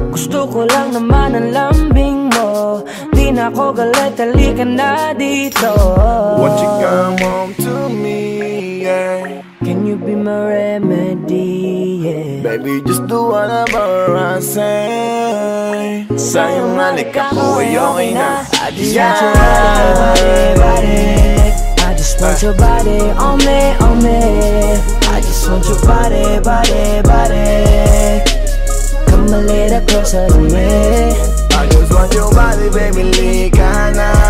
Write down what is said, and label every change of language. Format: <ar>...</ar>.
<tl>Gusto ko lang naman ang lambing mo. Di na ako galit, halika na dito.</tl> <en>Won't you come home to me, yeah. Can you be my remedy, yeah. Baby, just do whatever I say.</en> <tl>Sa'yong halik ako ay okay na.</tl> <en>I just want your body, body. I just want your body on me, on me. I just want your body, body, body. Come a little closer to me. I just want your body, baby,</en> <tl>lika na.</tl>